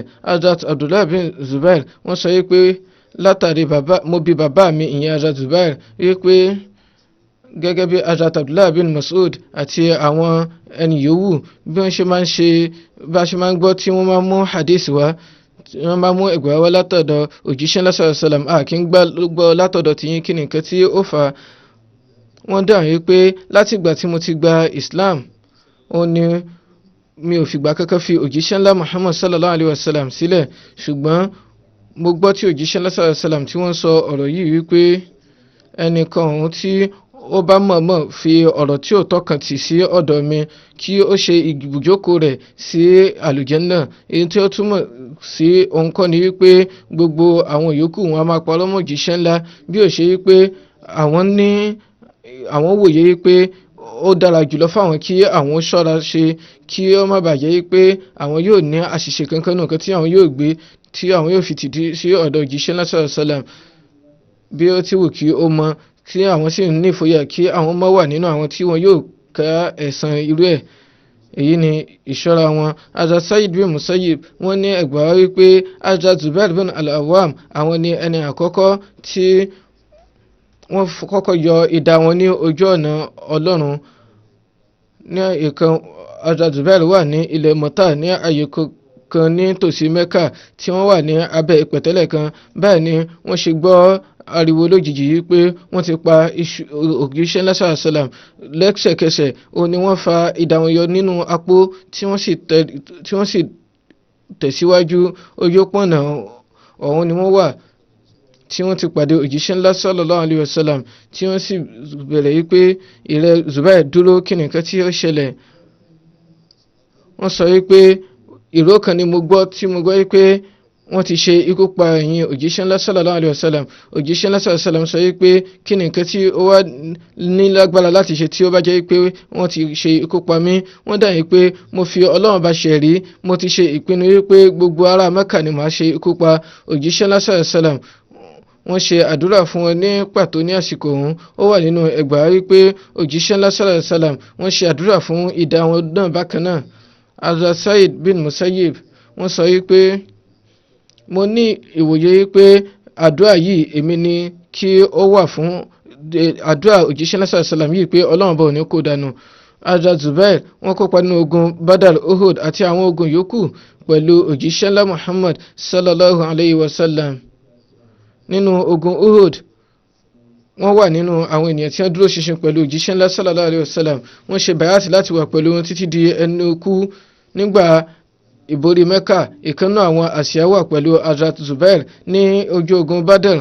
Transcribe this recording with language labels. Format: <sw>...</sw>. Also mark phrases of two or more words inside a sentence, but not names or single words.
<yo>Hazrat Abdullah bin Zubair wọ́n sọ yìí pé látàrí mo bí bàbá mi ìyẹn Hazrat Zubair yìí pé gẹ́gẹ́ bí Hazrat Abdullah bin Mas'ud àti àwọn ẹni yòówù bí wọ́n ṣe máa ń ṣe bá ṣe máa ń gbọ́ tí wọ́n máa mú hadith wá, wọ́n máa mú ẹgbàá wá látọ̀dọ̀ òjíṣẹ́ ńlá</yo> <ar>صلى الله عليه وسلم,</ar> <yo>kí n gbọ́ látọ̀dọ̀ tiyín kí ni nǹkan tí ó fà á. Wọ́n dáhùn wípé láti ìgbà tí mo ti gba Islam ó ní mi ò fìgbà kankan fi òjíṣẹ́ ńlá Muhammad</yo> <ar>صلى الله عليه وسلم</ar> <yo>sílẹ̀, ṣùgbọ́n mo gbọ́ tí òjíṣẹ́ ńlá</yo> <ar>صلى الله عليه وسلم</ar> <yo>tí wọ́n sọ ọ̀rọ̀ yìí wípé ẹnìkan ọ̀hún tí ó bá mọ̀ọ́mọ̀ fi ọ̀rọ̀ tí ò tọ́kàn tì sí ọ̀dọ̀ mi kí ó ṣe ibùjókòó rẹ̀ sí àlùjánnà. Èyí tí ó túmọ̀ sí ohun kan ni wípé gbogbo àwọn yòókù wọn a máa parọ́ mọ́ òjíṣẹ́ ńlá bí ó ṣe wípé àwọn wòye wípé ó dára jùlọ fáwọn kí àwọn ṣọ́ra ṣe kí ó má bàjẹ́ wípé àwọn yóò ní àṣìṣe kankan náà kan tí àwọn yóò gbé tí àwọn yóò fi tìdí sí ọ̀dọ̀ òjíṣẹ́ ńlá</yo> <ar>صلى الله عليه وسلم</ar> <yo>bí ó ti wù kí ó mọ, tí àwọn sì ní ìfòyà kí àwọn má wà nínú àwọn tí wọn yóò ká ẹ̀san irú ẹ̀. Èyí ni ìṣọ́ra wọn. Hazrat Sayyid bin Musayyib wọ́n ní ẹgbàá wípé Hazrat Zubair bin al-Awwam àwọn ni ẹni àkọ́kọ́ tí wọ́n kọ́kọ́ yọ idà wọn ní ojú ọ̀nà Ọlọ́run. Ní ìkan Hazrat Zubair wà ní ilẹ̀ Mọ́tà ní àyè kan ní tòsí Mẹ́kà tí wọ́n wà ní abẹ́ ìpẹ̀tẹ́lẹ̀ kan. Báyìí ni wọ́n ṣe gbọ́ ariwo lójijì yìí pé wọ́n ti pa òjíṣẹ́ ńlá</yo> <ar>صلى الله عليه وسلم.</ar> <yo>Lẹ́sẹ̀kẹsẹ̀ ó ní wọ́n fa idà wọn yọ nínú apó tí wọ́n sì tẹ̀síwájú ojú pọ̀nà ọ̀hún ni wọ́n wà tí wọ́n ti pàdé òjíṣẹ́ ńlá</yo> <ar>صلى الله عليه وسلم</ar> <yo>tí wọ́n sì bẹ̀rẹ̀ yìí pé ìrẹ Zubair dúró kí nìkan tí ó ṣẹlẹ̀. Wọ́n sọ yìí pé ìró kan ni mo gbọ́ yìí pé wọ́n ti ṣe ikú pa ẹ̀yìn òjíṣẹ́ ńlá</yo> <ar>صلى الله عليه وسلم.</ar> <yo>Òjíṣẹ́ ńlá</yo> <ar>صلى الله عليه وسلم</ar> <yo>sọ wípé kí ni nǹkan tí ó wá ní lágbára láti ṣe tí ó bá jẹ́ wípé wọ́n ti ṣe ikú pa mí. Wọ́n dá yìí pé mo fi Ọlọ́run bá ṣẹ̀rí, mo ti ṣe ìpinnu wípé gbogbo ará Mẹ́kà ni màá ṣe ikú pa. Òjíṣẹ́ ńlá</yo> <ar>صلى الله عليه وسلم</ar> <yo>wọ́n ṣe àdúrà fún wọn ní pàtó ní àsìkò ọ̀hún. Ó wà nínú ẹgbàá wípé òjíṣẹ́ ńlá</yo> <ar>صلى الله عليه وسلم</ar> <yo>wọ́n ṣe àdúrà fún idà wọn náà bákan náà. Hazrat Sayyid bin Musayyib wọ́n sọ wípé mo ní ìwòye pé àdúrà yìí èmi ni kí ó wà fún àdúrà òjíṣẹ́</yo> <ar>صلى الله عليه وسلم</ar> <yo>yìí pé Ọlọ́run bá òní kó dànù. Hazrat Zubair wọ́n kópa nínú ogun Badr, Uhud àti àwọn ogun yòókù pẹ̀lú òjíṣẹ́ ńlá Muhammad</yo> <ar>صلى الله عليه وسلم.</ar> <yo>Nínú ogun Uhud wọ́n wà nínú àwọn ènìyàn tí wọ́n dúró ṣinṣin pẹ̀lú òjíṣẹ́ ńlá</yo> <ar>صلى الله عليه و سلم.</ar> <yo>Wọ́n ṣe bàyàtì láti wà pẹ̀lú wọn títí di ẹnu ikú. Nígbà ìborí Mẹ́kà, ìkànnà àwọn àsíá wà pẹ̀lú Hazrat Zubair ní ojú ogun Badr.</yo>